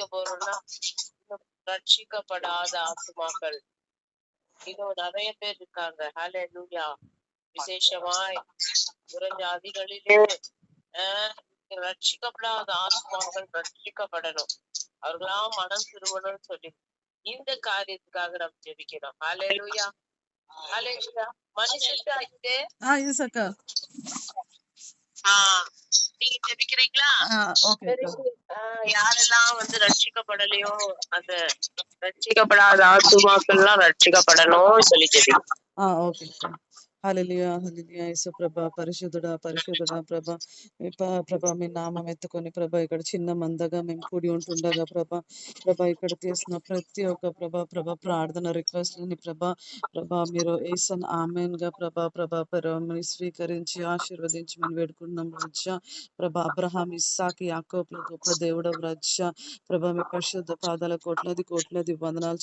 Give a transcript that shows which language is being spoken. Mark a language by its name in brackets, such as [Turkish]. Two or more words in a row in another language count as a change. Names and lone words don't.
[Tamil] போறோம்னா ரட்சிக்கப்படாத ஆத்துமாக்கள் இன்னும் நிறைய பேர் இருக்காங்க ஹalleluya விசேஷமாய் புறஜாதிகளிலே ரட்சிக்கப்படாத ஆத்மாக்கள் ரட்சிக்கப்படணும் அவர்களாம் மனம் திரும்பணும்னு சொல்லி இந்த காரியத்துக்காக நம்ம ஜெபிக்கிறோம் ஹalleluya ஹalleluya மனுஷன் நீங்க ஜெபிக்கிறீங்களா யாரெல்லாம் ரட்சிக்கப்படலையோ அந்த ரட்சிக்கப்படாத ஆத்துமாக்கள் எல்லாம் ரட்சிக்கப்படணும் சொல்லி ஜெபிக்கிறோம் [Telugu] హల్లెలూయా హల్లెలూయా యేసు ప్రభా పరిశుద్ధుడా ప్రభా మీ నామం ఎత్తుకొని ప్రభా ఇక్కడ చిన్న మందగా మేము కూడి ఉంటుండగా ప్రభా ఇక్కడ చేసిన ప్రతి ఒక్క ప్రభా ప్రార్థన రిక్వెస్ట్లని ప్రభా మీరు ఏసన్ ఆమెన్ గా ప్రభా స్వీకరించి ఆశీర్వదించమని వేడుకుంటున్నాం రాజా ప్రభా అబ్రహాం ఇస్సాకి యాకోబుల గొప్ప దేవుడవు రాజా ప్రభా మీ పరిశుద్ధ పాదాల కోట్లాది వందనాలు